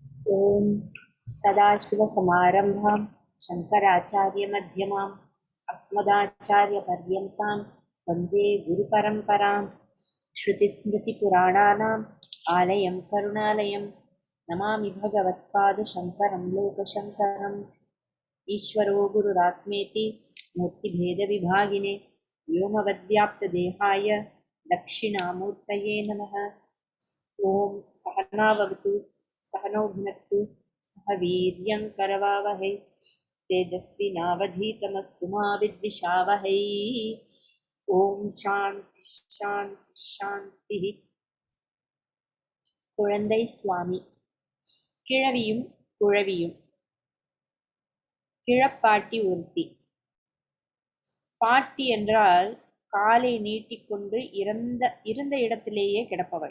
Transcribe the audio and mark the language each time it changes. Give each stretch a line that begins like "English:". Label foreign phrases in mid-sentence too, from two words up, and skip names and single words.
Sanskrit: ॐ सदाशिवसमारम्भां शङ्कराचार्यमध्यमाम् अस्मदाचार्यपर्यन्तां वन्दे गुरुपरम्परां श्रुतिस्मृतिपुराणानाम् आलयं करुणालयं नमामि भगवत्पादशङ्करं लोकशङ्करम् ईश्वरो गुरुरात्मेति मूर्तिभेदविभागिने व्योमवद्व्याप्तदेहाय दक्षिणामूर्तये नमः। ॐ सहनावतु सहनौ भुनक्तु सह वीर्यं करवावहै तेजस्विनावधीतमस्तु मा विद्विषावहै। ॐ शान्ति शान्ति शान्तिः.
Tamil: குழந்தை சுவாமி. கிழவியும் குழவியும். கிழப்பாட்டி ஒருத்தி. பாட்டி என்றால் காலை நீட்டிக்கொண்டு இருந்த இடத்திலேயே கிடப்பவள்.